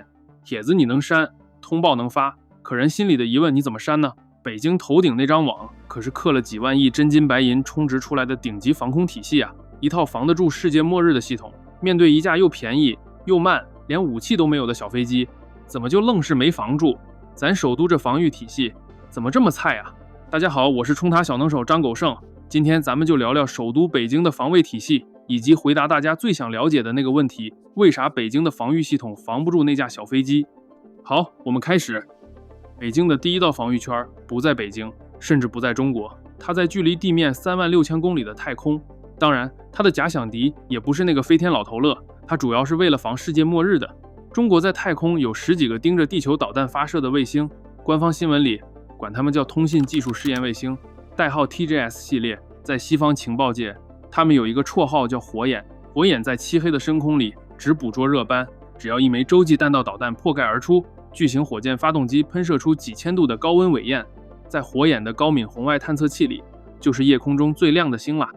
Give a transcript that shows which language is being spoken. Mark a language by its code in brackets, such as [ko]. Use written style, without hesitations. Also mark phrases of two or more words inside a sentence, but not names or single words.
[zh] 帖子你能刪，通報能發，可人心裡的疑問你怎麼刪呢？北京頭頂那張網可是刻了幾萬億真金白銀充值出來的頂級防空體系啊，一套防得住世界末日的系統，面對一架又便宜又慢連武器都沒有的小飛機，怎麼就愣是沒防住？咱首都這防禦體系怎麼這麼菜啊？大家好，我是衝塔小能手張狗剩，今天咱們就聊聊首都北京的防衛體系，以及回答大家最想了解的那個問題，為啥北京的防禦系統防不住那架小飛機？好，我們開始。北京的第一道防禦圈不在北京，甚至不在中國，它在距離地面36000公里的太空。當然，它的假想敵也不是那個飛天老頭樂，它主要是為了防世界末日的。中國在太空有10幾個盯着地球導彈發射的衛星，官方新聞裡管它們叫通信技術試驗衛星，代號 TJS 系列。在西方情報界，它們有一個綽號叫火眼。火眼在漆黑的深空裡只捕捉熱斑，只要一枚洲際彈道導彈破蓋而出，巨型火箭發動機噴射出幾千度的高溫尾焰，在火眼的高敏紅外探測器裡，就是夜空中最亮的星了。